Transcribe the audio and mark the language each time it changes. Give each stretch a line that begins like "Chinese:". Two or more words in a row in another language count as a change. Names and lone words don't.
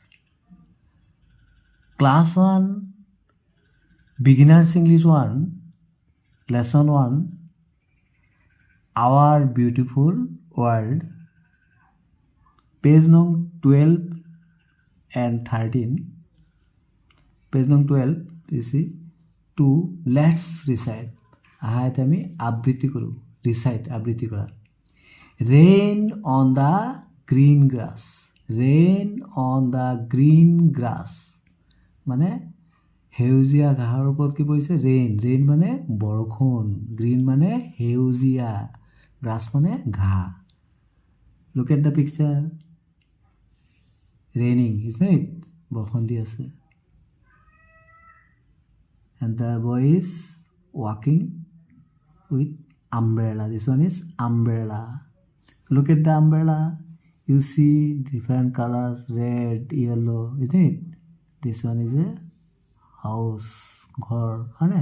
English: Class 1, Beginners English 1, Lesson 1, Our Beautiful World, page number 12 and 13. Page number 12, you see, to let's recite.
Assamese: আহাত আমি আবৃত্তি কৰোঁ, recite আবৃত্তি কৰা.
English: Rain on the green grass. Rain on the green grass.
Assamese: মানে সেউজীয়া ঘাঁহৰ ওপৰত কি পৰিছে? ৰেইন. ৰেইন মানে বৰষুণ. গ্ৰীণ মানে সেউজীয়া. গ্ৰাছ মানে ঘাঁহ.
English: Look at the picture. Raining, isn't it?
Assamese: বৰষুণ দি আছে.
English: And the boy is walking with umbrella. This one is umbrella. Look at the umbrella. You see different colors, red, yellow, isn't it? This one is a house, ghor, right?